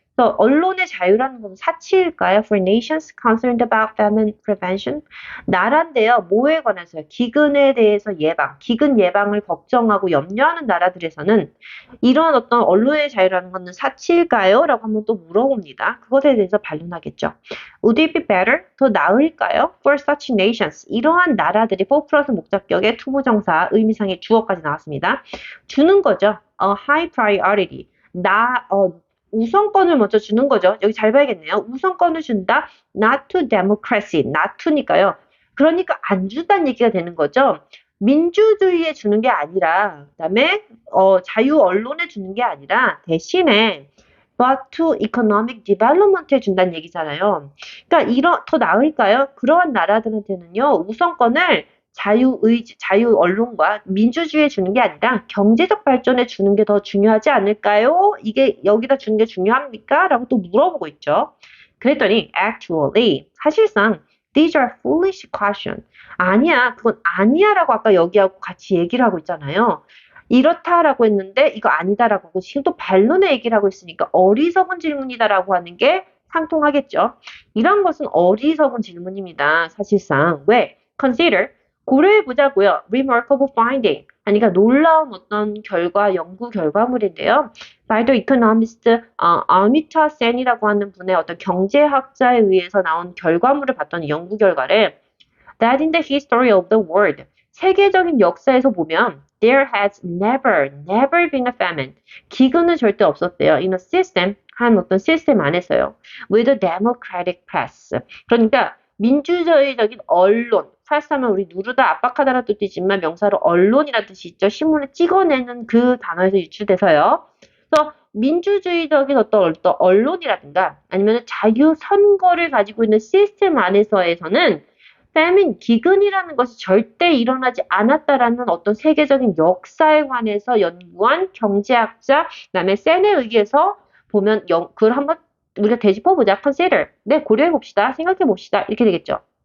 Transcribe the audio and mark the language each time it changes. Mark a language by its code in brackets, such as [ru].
[ko] 그래서 언론의 자유라는 건 사치일까요? [en] For nations concerned about famine prevention. [ko] 나라인데요. 뭐에 관해서요? 기근에 대해서 기근 예방을 걱정하고 염려하는 나라들에서는 이런 어떤 언론의 자유라는 것은 사치일까요? 라고 한번 또 물어봅니다. 그것에 대해서 반론하겠죠. [en] Would it be better? [ko] 더 나을까요? [en] For such nations. [ko] 이러한 나라들이 4 플러스 목적격의 투부정사 의미상의 주어까지 나왔습니다. 주는 거죠. [en] high priority. [ko] 우선권을 먼저 주는 거죠. 여기 잘 봐야겠네요. 우선권을 준다. [en] Not to democracy. [ko] Not to니까요. 그러니까 안 준다는 얘기가 되는 거죠. 민주주의에 주는 게 아니라, 그다음에 자유 언론에 주는 게 아니라 대신에 [en] but to economic development [ko] 에 준다는 얘기잖아요. 그러니까 더 나을까요? 그러한 나라들한테는요, 우선권을 자유 언론과 민주주의에 주는 게 아니라 경제적 발전에 주는 게 더 중요하지 않을까요? 이게 여기다 주는 게 중요합니까? 라고 또 물어보고 있죠. 그랬더니 [en] actually [ko] 사실상 [en] these are foolish questions. [ko] 아니야, 그건 아니야라고 아까 여기하고 같이 얘기를 하고 있잖아요. 이렇다라고 했는데 이거 아니다라고 하고 지금 또 반론의 얘기를 하고 있으니까 어리석은 질문이다라고 하는 게 상통하겠죠. 이런 것은 어리석은 질문입니다. 사실상 왜? Consider 고려해 보자고요. [en] Remarkable finding. [ko] 그러니까 놀라운 어떤 연구 결과물인데요. [en] By the economist [ko] 아미타 센이라고 하는 분의 어떤 경제학자에 의해서 나온 결과물을 봤더니 연구 결과를 [en] That in the history of the world [ko] 세계적인 역사에서 보면 [en] there has never been a famine. [ko] 기근은 절대 없었대요. [en] In a system, [ko] 한 어떤 시스템 안에서요. [en] With a democratic press. [ko] 그러니까 민주주의적인 언론, 프레스하면 우리 누르다 압박하다라는 뜻이지만 명사로 언론이라는 뜻이 있죠. 신문을 찍어내는 그 단어에서 유출돼서요. 그래서 민주주의적인 어떤 언론이라든가 아니면 자유 선거를 가지고 있는 시스템 안에서에서는 패민, 기근이라는 것이 절대 일어나지 않았다라는 어떤 세계적인 역사에 관해서 연구한 경제학자, 그다음에 센에 의해서 보면 그걸 한번 우리가 되짚어보자. consider. 네, 고려해봅시다. 생각해봅시다. 이렇게 되겠죠.